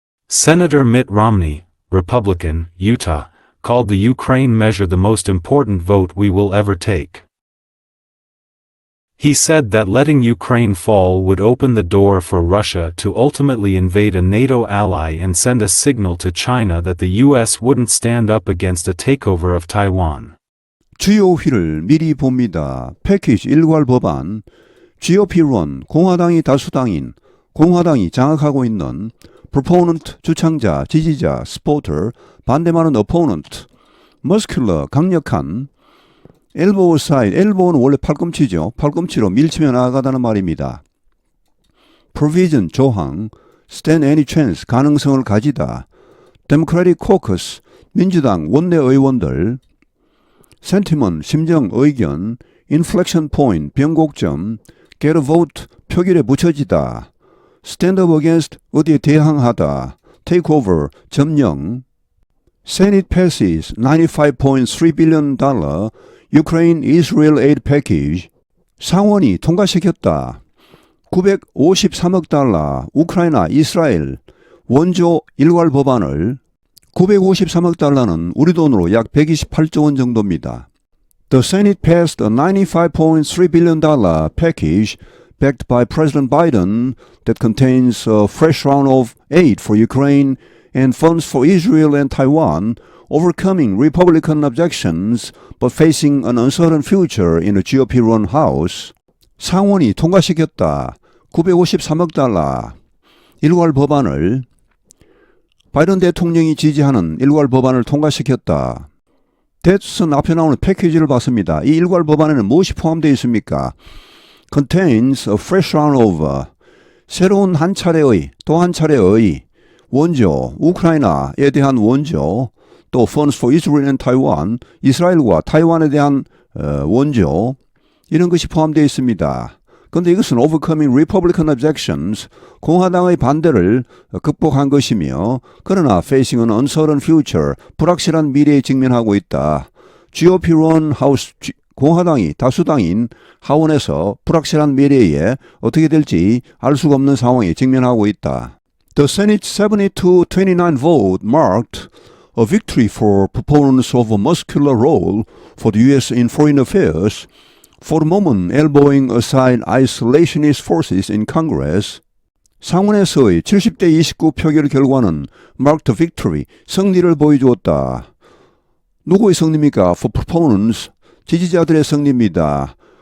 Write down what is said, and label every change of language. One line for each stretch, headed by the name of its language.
English: Senator Mitt Romney, Republican, Utah, called the Ukraine measure the most important vote we will ever take. He said that letting Ukraine fall would open the door for Russia to ultimately invade a NATO ally and send a signal to China that the U.S. wouldn't stand up against a takeover of Taiwan.
Korean: 주요 휘를 미리 봅니다. 패키지 일괄 법안, GOP-론 공화당이 다수당인 공화당이 장악하고 있는 proponent 주창자, 지지자, supporter, 반대만은 opponent, muscular, 강력한, elbow side, elbow는 원래 팔꿈치죠. 팔꿈치로 밀치며 나아가다는 말입니다.
English: provision,
Korean: 조항,
English: stand any chance,
Korean: 가능성을 가지다. democratic caucus, 민주당 원내 의원들, sentiment, 심정, 의견, inflection point, 변곡점, get a vote, 표결에 붙여지다.
English: stand up against,
Korean: 어디에 대항하다.
English: take over, 점령. Senate passes $95.3 billion Ukraine-Israel aid package.
Korean: 상원이 통과시켰다. 953억 달러 우크라이나, 이스라엘 원조 일괄 법안을 953억 달러는 우리 돈으로 약 128조 원 정도입니다.
English: The Senate passed a $95.3 billion package backed by President Biden that contains a fresh round of aid for Ukraine and funds for Israel and Taiwan, overcoming Republican objections but facing an uncertain future in a GOP-run House.
Korean: 상원이 통과시켰다. 953억 달러 일괄 법안을 바이든 대통령이 지지하는 일괄 법안을 통과시켰다. 대선 앞에 나오는 패키지를 봤습니다. 이 일괄 법안에는 무엇이 포함되어 있습니까?
English: Contains a fresh round of
Korean: 새로운 한 차례의 또 한 차례의 원조 우크라이나에 대한 원조 또
English: funds for Israel and Taiwan
Korean: 이스라엘과 타이완에 대한 원조 이런 것이 포함되어 있습니다. 그런데 이것은
English: overcoming Republican objections
Korean: 공화당의 반대를 극복한 것이며 그러나
English: facing an uncertain future
Korean: 불확실한 미래에 직면하고 있다. GOP-run House 공화당이 다수당인 하원에서 불확실한 미래에 어떻게 될지 알 수가 없는 상황에 직면하고 있다.
English: The Senate's 70-29 vote marked a victory for proponents of a muscular role for the U.S. in foreign affairs, for the moment elbowing aside isolationist forces in Congress.
Korean: 상원에서의 70대 29 표결 결과는
English: marked a victory,
Korean: 승리를 보여주었다. 누구의 승리입니까?
English: For proponents,
Korean: 지지자들의 승리입니다.